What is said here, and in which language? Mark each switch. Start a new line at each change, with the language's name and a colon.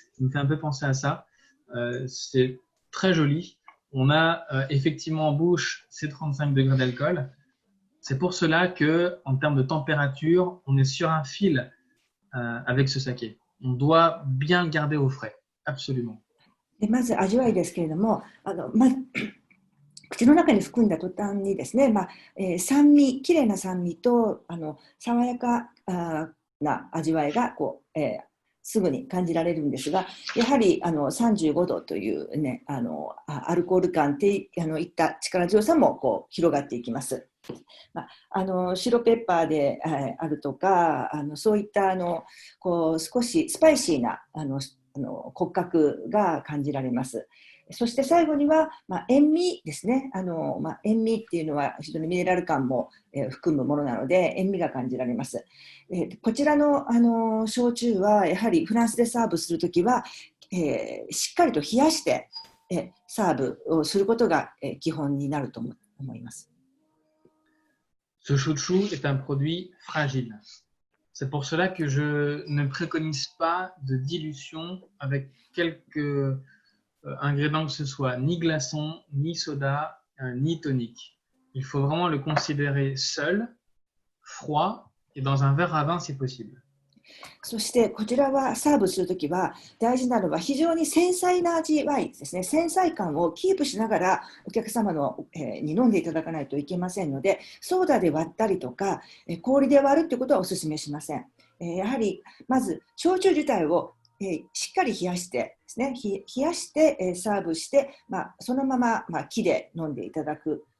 French: Ça me fait un peu penser à ça. C'est très joli. On a effectivement en bouche ces 35 degrés d'alcool. C'est pour cela qu'en termes de température, on est sur un fil avec ce saké. On doit bien garder au frais, absolument.
Japanese: まず味わいですけれども、口の中に含んだ途端にですね、酸味、きれいな酸味と爽やかな味わいがすぐに感じられるんですが、やはり35度という、ね、アルコール感っていった力強さも広がっていきます。白ペッパーであるとか、そういった少しスパイシーな骨格が感じられます。そして最後には、塩味ですね。塩味っていうのは非常にミネラル感も含むものなので、塩味が感じられます。こちらの焼酎はやはりフランスでサーブするときは、しっかりと冷やしてサーブをすることが基本になると思います。
French: Ce shochu est un produit fragile. C'est pour cela que je ne préconise pas de dilution avec quelques ingrédients que ce soit, ni glaçons, ni soda, ni tonique. Il faut vraiment le considérer seul, froid et dans un verre à vin si possible.
Japanese: そしてこちらはサーブするときは大事なのは非常に繊細な味わいですね。繊細感をキープしながらお客様に飲んでいただかないといけませんので、ソーダで割ったりとか氷で割るということはお勧めしません。やはりまず焼酎自体をしっかり冷やしてですね、冷やしてサーブして、そのまま木で飲んでいただく。